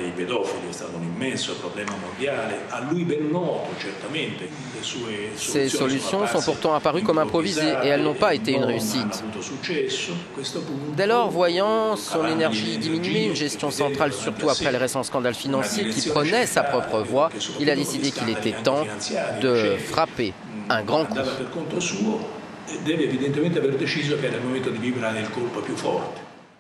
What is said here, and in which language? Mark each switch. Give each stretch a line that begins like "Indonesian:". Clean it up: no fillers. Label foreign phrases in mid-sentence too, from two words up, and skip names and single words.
French: Ces solutions sont pourtant apparues comme improvisées et elles n'ont pas été une réussite. Dès lors, voyant son énergie diminuer, une gestion centrale, surtout après les récents scandales financiers, qui prenait sa propre voie, il a décidé qu'il était temps de frapper un grand coup.
Italian: Deve evidentemente aver deciso che era il momento di vibrare il colpo più forte.